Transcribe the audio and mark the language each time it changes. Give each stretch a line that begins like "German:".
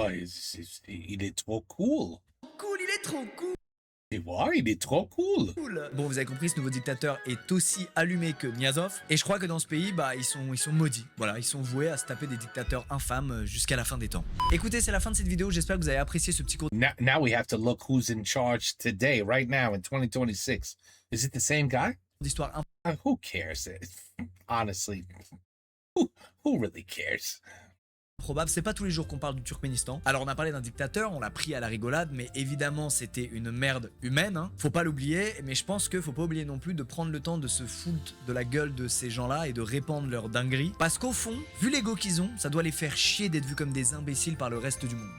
French: Ouais, il est trop cool. cool, il est trop cool. Et ouais, il est trop cool. Bon, vous avez compris, ce nouveau dictateur est aussi allumé que Niazov. Et je crois que dans ce pays, bah, ils sont maudits. Voilà, ils sont voués à se taper des dictateurs infâmes jusqu'à la fin des temps. Écoutez, c'est la fin de cette vidéo. J'espère que vous avez apprécié ce petit cours.
English: Now we have to look who's in charge today, right now, in 2026. Is it the same guy?
French: D'histoire
English: Who cares? Honestly, who really cares?
French: improbable. C'est pas tous les jours qu'on parle du Turkménistan. Alors on a parlé d'un dictateur, on l'a pris à la rigolade, mais évidemment c'était une merde humaine, hein. Faut pas l'oublier, mais je pense que faut pas oublier non plus de prendre le temps de se foutre de la gueule de ces gens-là et de répandre leur dinguerie. Parce qu'au fond, vu l'ego qu'ils ont, ça doit les faire chier d'être vus comme des imbéciles par le reste du monde.